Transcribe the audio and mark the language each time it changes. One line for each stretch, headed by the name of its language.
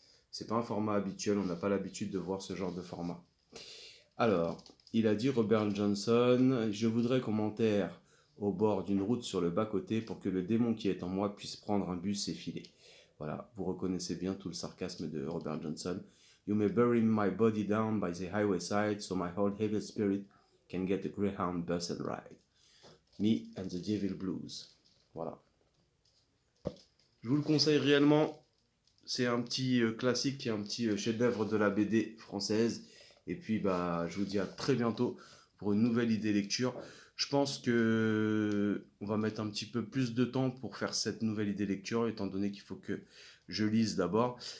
French: C'est pas un format habituel. On n'a pas l'habitude de voir ce genre de format. Alors, il a dit Robert Johnson, je voudrais qu'on m'enterre au bord d'une route sur le bas-côté pour que le démon qui est en moi puisse prendre un bus et filer. Voilà, vous reconnaissez bien tout le sarcasme de Robert Johnson.
English: You may bury my body down by the highway side so my whole evil spirit can get a greyhound bus and ride. Me and the devil blues.
French: Voilà. Je vous le conseille réellement. C'est un petit classique et un petit chef-d'œuvre de la BD française. Et puis, bah, je vous dis à très bientôt pour une nouvelle idée lecture. Je pense que on va mettre un petit peu plus de temps pour faire cette nouvelle idée lecture, étant donné qu'il faut que je lise d'abord.